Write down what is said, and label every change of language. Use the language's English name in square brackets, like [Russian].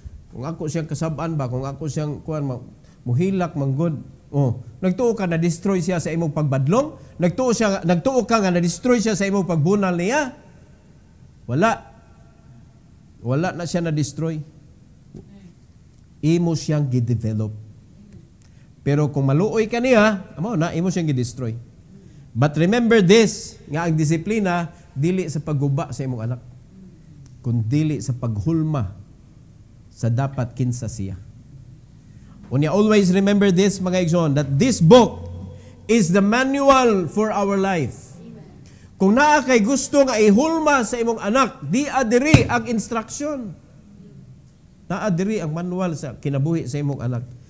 [Cebuano] Kung ako siyang kasab-an ba, kung ako siyang muhilak manggod. Oh, nagtuo ka na destroy siya sa imong pagbadlong? Nagtuo ka nga na destroy siya sa imong pagbunal niya? Wala. Wala na siya na destroy. Imo siyang gi-develop. Pero kung maluoy ka niya, imo siyang gi-destroy. [English] But remember this, [Cebuano] nga ang disiplina dili sa pagguba sa imong anak, kundi sa paghulma sa dapat kinsa siya. [English] Unya, always remember this, [Cebuano] mga igsoon, [English] that this book is the manual for our life. [Cebuano] Kung naa kay gusto nga ihulma sa imong anak, di adiri ang instruction. Naa diri ang manual sa kinabuhi sa imong anak.